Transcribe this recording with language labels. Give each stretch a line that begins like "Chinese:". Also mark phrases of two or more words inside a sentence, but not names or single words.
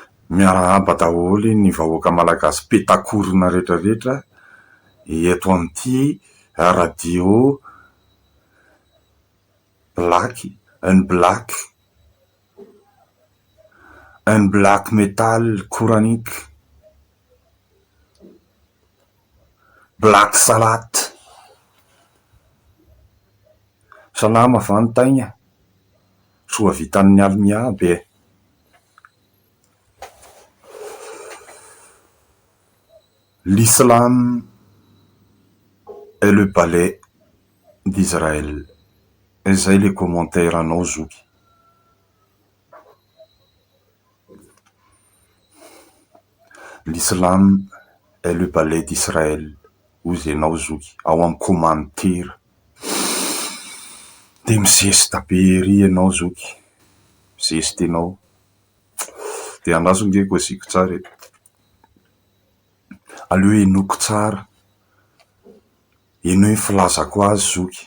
Malagasy: Miarahaba daholo ny vahoaka malagasy petakorona rehetrarehetra eto amin'ity radio
French: un black metal coranique,
Malagasy: black salat. Salama va ny taigna? Soa vitan'ny alimiaby e.
French: L'islam est le balai d'Israël.
Malagasy: Izay le commentaire anao zoky.
French: L'islam est le balai d'Israël.
Malagasy: Ozy anao zoky. Ao amin'ny commentaire. De mizesta be ery anao zoky. Mizesta anao. De andraso nge koaziko tsara eto. Aleo enoko tsara. Eno ny filazako azy zoky.